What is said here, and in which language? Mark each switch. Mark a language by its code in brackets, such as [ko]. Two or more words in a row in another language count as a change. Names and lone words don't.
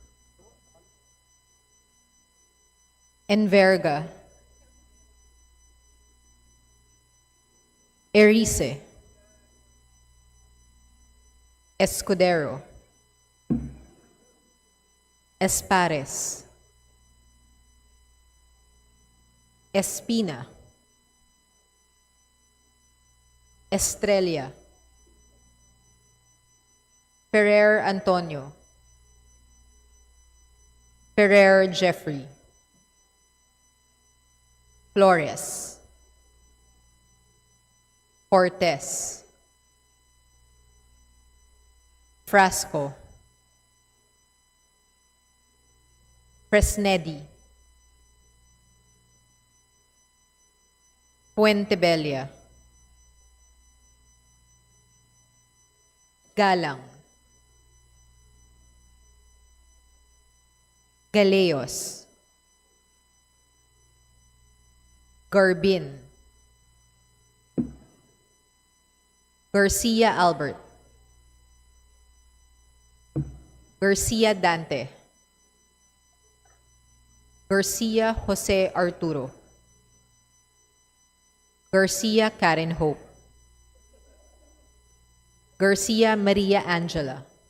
[tl] Enverga. Erice. Escudero. Espares. Espina. Estrella. Ferrer Antonio. Ferrer Jeffrey. Flores. Cortez. Frasco. Fresnedi. Puentebella. Galang. Galeos. Garbin. Garcia Albert. Garcia Dante. Garcia Jose Arturo. Garcia Karen Hope. Garcia Maria Angela.